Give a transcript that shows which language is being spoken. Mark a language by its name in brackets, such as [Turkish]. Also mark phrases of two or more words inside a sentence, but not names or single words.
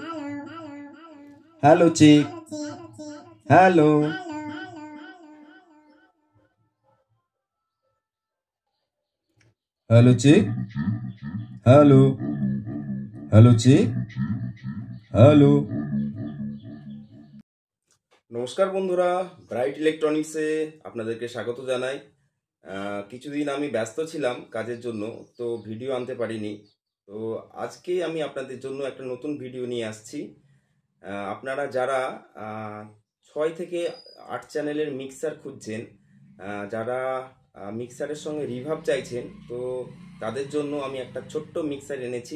[English] Hello, chick. Hello. Hello, chick. Hello. Hello, chick. Hello. [Bangla] নমস্কার বন্ধুরা, ব্রাইট ইলেকট্রনিক্সে আপনাদেরকে স্বাগত জানাই। কিছুদিন আমি ব্যস্ত ছিলাম কাজের জন্য, তো ভিডিও আনতে পারিনি। তো আজকে আমি আপনাদের জন্য একটা নতুন ভিডিও নিয়ে আসছি। আপনারা যারা 6 থেকে 8 চ্যানেলের মিক্সার খুঁজছেন, যারা মিক্সারের সঙ্গে রিভাব চাইছেন, তো তাদের জন্য আমি একটা ছোট্ট মিক্সার এনেছি।